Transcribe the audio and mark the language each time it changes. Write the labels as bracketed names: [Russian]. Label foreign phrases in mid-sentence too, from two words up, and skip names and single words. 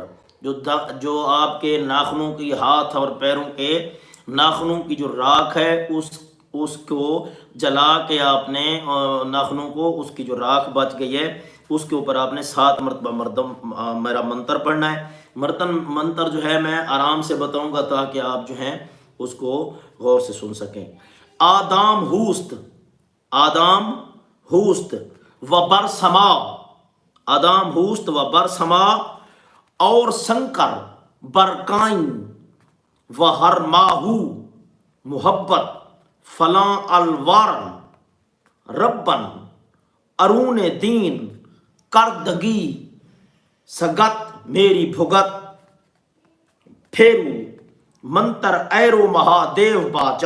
[Urdu] جو آپ کے ناخنوں کی، ہاتھ اور پیروں کے ناخنوں کی جو راکھ ہے اس کو جلا کے آپ نے ناخنوں کو، اس کی جو راکھ بچ گئی ہے اس کے اوپر آپ نے 7 مرتبہ میرا منتر پڑھنا ہے۔ منتر جو ہے میں آرام سے بتاؤں گا تاکہ آپ جو ہیں اس کو غور سے سن سکیں۔ آدام ہوست، آدام ہوست و برسما، آدام ہوست و برسما اور سنکر برکائن و ہر ماہو محبت فلاں الوارن ربن ارون دین کردگی سگت میری بھگت پھیرو منتر ایرو مہادیو باچا۔